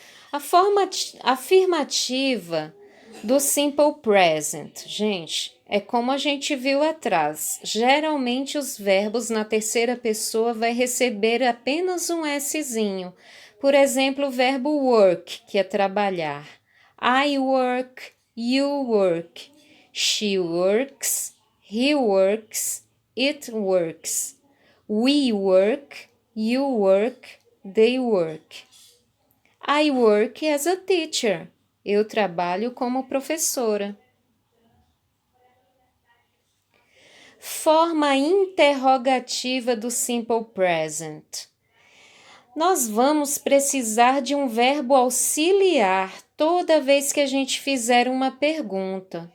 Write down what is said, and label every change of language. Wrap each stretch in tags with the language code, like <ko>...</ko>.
<pt>A forma afirmativa do simple present, gente, é como a gente viu atrás. Geralmente os verbos na terceira pessoa vai receber apenas um Szinho. Por exemplo, o verbo work, que é trabalhar.</pt> <en>I work, you work. She works, he works, it works. We work, you work, they work. I work as a teacher.</en> <pt>Eu trabalho como professora. Forma interrogativa do simple present. Nós vamos precisar de um verbo auxiliar toda vez que a gente fizer uma pergunta.</pt>